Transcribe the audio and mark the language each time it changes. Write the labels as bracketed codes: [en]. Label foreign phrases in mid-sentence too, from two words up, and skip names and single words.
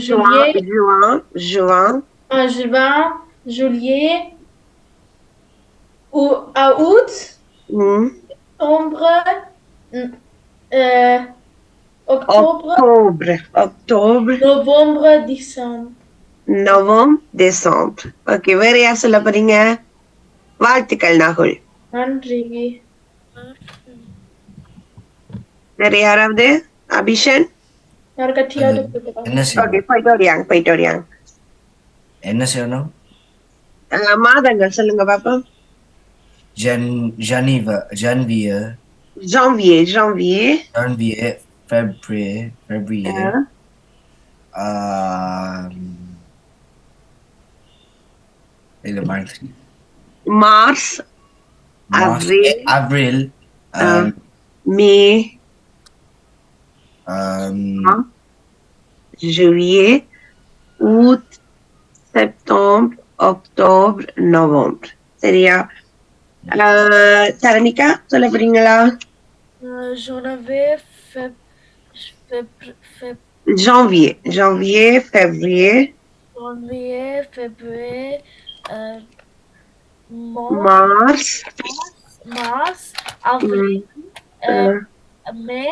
[fr] juin, juin, juillet, ou à août, septembre, octobre, octobre, novembre, décembre. [ta] நவம்பர், டிசம்பர். ஓகே, வேற யார் சொல்ல போறீங்க? வாழ்த்துக்கள் நாகுல். நன்றி. வேற யாராவது? அபிஷன்? என்ன செய்யணும்? ஓகே, போயிட்டு வரியாங்க. என்ன செய்யணும்? மாதங்கள் சொல்லுங்க பாப்போம். [fr] janvier, February, [en] மார்ச், April, மே, [fr] juillet, août, septembre, octobre, novembre. [ta] சரியா? தரணிகா சொல்ல போறீங்களா? [fr] janvier, février, mars, avril, mai,